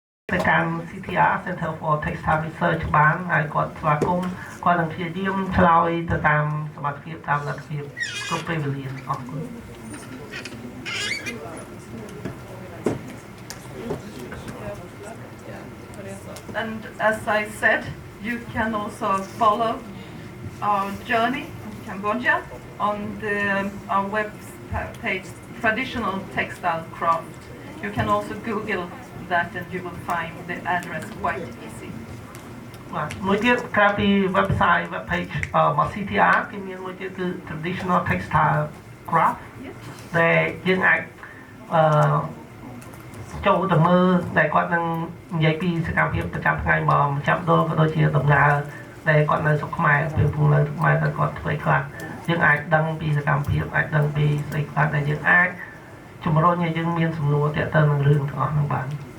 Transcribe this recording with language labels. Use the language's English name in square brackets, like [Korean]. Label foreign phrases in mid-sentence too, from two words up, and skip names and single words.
[Khmer] ទៅកាន់ CTR Center for Textile Research បានហើយគាត់ស្វាគមន៍គាត់នឹងព្យាយាមឆ្លើយទៅតាមសមត្ថភាពតាមលទ្ធភាពគ្រប់ពេលវេលាអរគុណ [English] And as I said, you can also follow our journey in Cambodia on our web page, Traditional Textile Craft. You can also Google that and you will find the address quite easy. [Khmer] មួយទៀតក្រៅពី [English] website web page [Khmer] របស់ CTR គេមានមួយទៀតគឺ Traditional Textile Craft ដែលយើងអាចចូលទៅមើលដែលគាត់នឹងនិយាយពីសកម្មភាពប្រចាំថ្ងៃមកម្ចាស់ដូរក៏ដូចជាដំណើរដែលគាត់នៅស្រុកខ្មែរពេលពងនៅស្រុកខ្មែរដែលគាត់ធ្វើខ្លះយើងអាចដឹងពីសកម្មភាពអាចដឹងពីស្អីខ្លះដែលយើងអាចជំរុញឲ្យយើងមានសំណួរទាក់ទងនឹងរឿងទាំងអស់ហ្នឹងបាទ